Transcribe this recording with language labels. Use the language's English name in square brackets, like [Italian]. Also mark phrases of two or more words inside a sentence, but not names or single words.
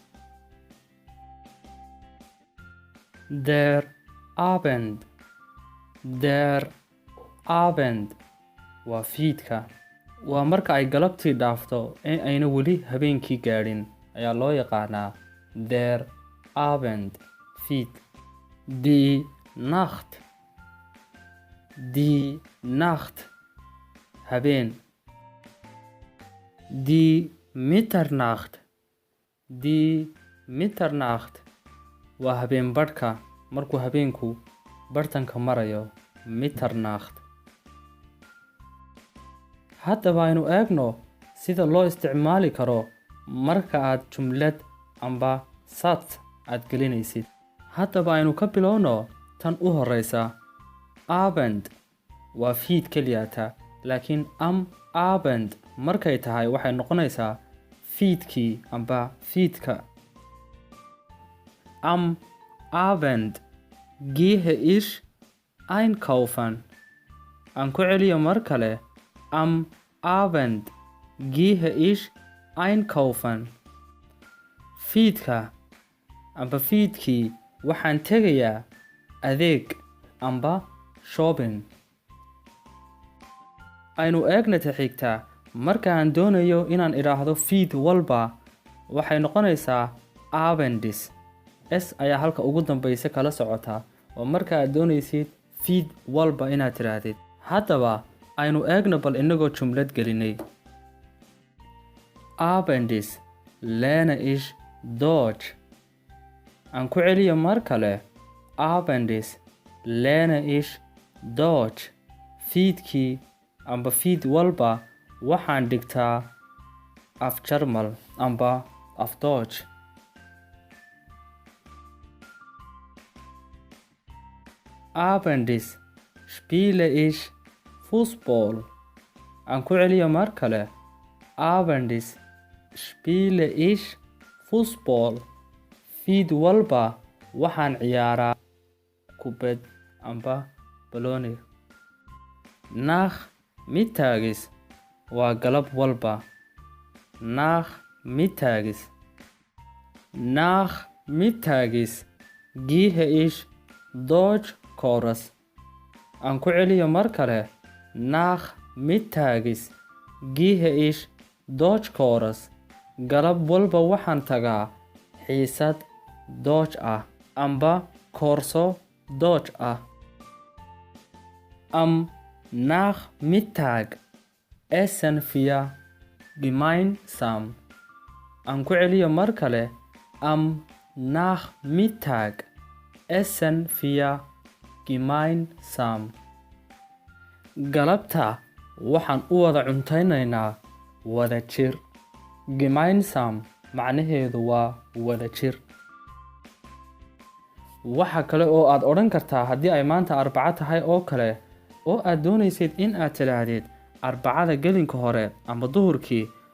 [German] Der Abend. Der Abend [Somali] waa fiidka. Waa marka ay galabtii dhaafto ee ayna weli habeenkii gaadhin ayaa loo yaqaanaa [German] der Abend, [Somali] fiid. [German] Die Nacht. Die Nacht habeen. Die Mitternacht. Die Mitternacht [Somali] waa habeen badhka markuu habeenku bartanka marayo. [German] Mitternacht. [Somali] Haddaba aynu eegno sida loo isticmaali karo marka aad jumlad amba sat aad gelinaysid. Haddaba aynu ka bilowno tan u horeysa. Abend waa fiid keliyata, laakiin [German] am Abend [Somali] markay tahay waxay noqonaysaa fiidkii amba fiidka. [German] Am Abend gehe ich einkaufen. [Somali] Aan ku celiyo mar kale. [German] Am Abend gehe ich einkaufen. [Somali] Fiidka amba fiidkii waxaan tegayaa adeeg amba shopping. Aynu eegna xigta. Marka aan doonayo inaan idhaahdo fiid walba waxay noqonaysaa Abendis. S ayaa halka ugu dambaysa kala socota oo marka aad doonaysid fiid walba inaad tiraahdid. Haddaba aynu eegno bal inagoo jumlad gelinay. [German] Abendis lerne ich Deutsch. [Somali] Aan ku celiyo mar kale. [German] Abendis lerne ich Deutsch. [Somali] Fiidkii amba fiid walba waxaan dhigtaa af Jarmal amba af Deutsch. [German] Abendis spiele ich Fußball. [Somali] Aan ku celiyo mar kale. [German] Abendis spiele ich Fußball. [Somali] Fiid walba waxaan ciyaaraa kubad amba balooni. Nachmittags waa galab walba. [German] Nachmittags. Nachmittags gehe ich Deutsch Kurs. [Somali] Aan ku celiyo mar kale. [German] Nachmittags gehe ich Deutsch Kurs. [Somali] Galab walba waxaan tagaa xiisad Deutsch ah amba koorso Deutsch ah. [German] Am Nachmittag essen wir gemeinsam. [Somali] Aan ku celiyo mar kale. [German] Am Nachmittag essen wir gemeinsam. [Somali] Galabta waxaan u wada cuntaynaynaa wada jir. Gemeinsam macnaheedu waa wada jir. Waxa kale oo aad odhan kartaa haddii ay maanta Arbaco tahay oo kale oo aad doonaysid in aad tidhaahdid Arbacada gelinka hore ama duhurkii.